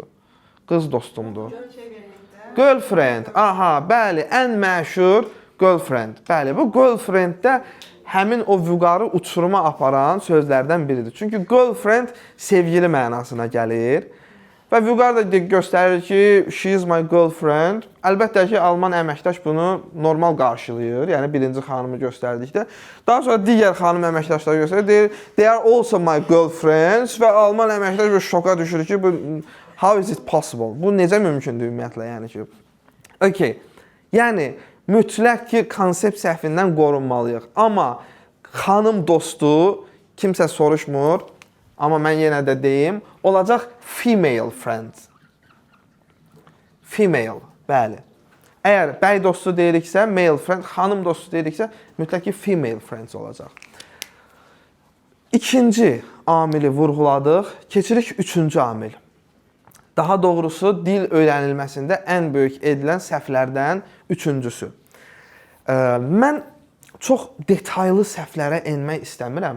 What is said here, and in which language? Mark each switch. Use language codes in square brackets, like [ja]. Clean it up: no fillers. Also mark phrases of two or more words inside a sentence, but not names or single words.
[az] Qız dostumdur. Girlfriend. Aha, bəli, ən məşhur girlfriend. Bəli, bu girlfrienddə həmin o vüqarı uçuruma aparan sözlərdən biridir. Çünki girlfriend sevgili mənasına gəlir. Və Vüqar da göstərir ki, [en] she is my girlfriend. [az] Əlbəttə ki, alman əməkdaş bunu normal qarşılayır. Yəni, birinci xanımı göstərdikdə. Daha sonra digər xanım əməkdaşları göstərir. Deyir, [en] they are also my girlfriends. [az] Və alman əməkdaş bir şoka düşür ki, bu, [en] how is it possible? [az] Bu necə mümkündür ümumiyyətlə? Yəni ki, okay. Yəni, mütləq ki, konsept səhvindən qorunmalıyıq. Amma xanım dostu kimsə soruşmur. Amma mən yenə də deyim, olacaq [en] female friend. [az] Female, bəli. Əgər bəy dostu deyiriksə, [en] male friend, [az] xanım dostu deyiriksə, mütləq ki, [en] female friends olacaq. [az] İkinci amili vurğuladıq, keçirik üçüncü amil. Daha doğrusu, dil öyrənilməsində ən böyük edilən səhvlərdən üçüncüsü. Mən çox detaylı səhvlərə enmək istəmirəm.